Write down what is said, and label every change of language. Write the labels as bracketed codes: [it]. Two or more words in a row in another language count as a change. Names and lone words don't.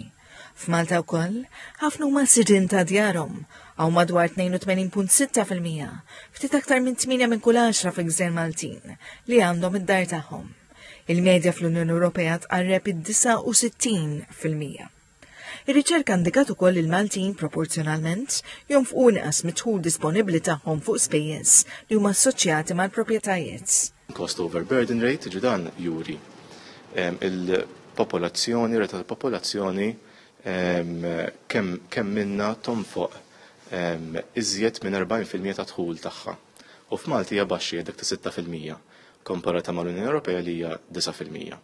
[mt] F'Malta wkoll ħafna huma sidin ta' djarhom hawn madwar 82.6%, ftit aktar minn 8 minn kull 10 fil-Gżejjer Maltin li għandhom id-dar tagħhom. Il-medja fl-Unjoni Ewropea tqarreb id-69%. Ir-riċerka indikat ukoll il-Maltin proporzjonalment jonfqu inqas mit-tħul disponibbli tagħhom fuq spejjeż li huma assoċjati mal-proprjetajiet. [en] Cost over burden rate [mt] ġi dan juri il-popolazzjoni, rata tal-popolazzjoni kemm minna tonfoq iżjed minn 40% ta' dħul tagħha. U f'Malti hija baxxi dak ta' 6% komparata mal-Unjoni Ewropea li hija 9%.